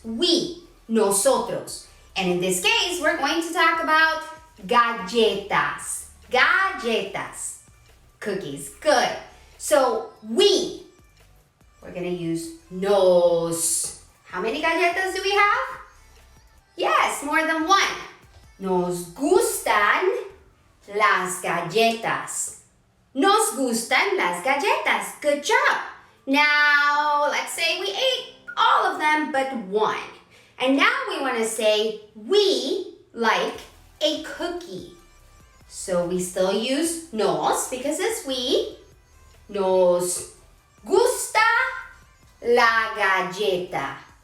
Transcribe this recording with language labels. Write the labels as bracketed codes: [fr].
[en] We, nosotros. And in this case, we're going to talk about galletas. Galletas. Cookies. Good. So, we're going to use nos. How many galletas do we have? Yes, more than one. [es] Nos gustan las galletas. Nos gustan las galletas. [en] Good job. Now, let's say we ate all of them but one. And now we want to say we like a cookie. So we still use nos because it's we. [es] Nos gusta la galleta.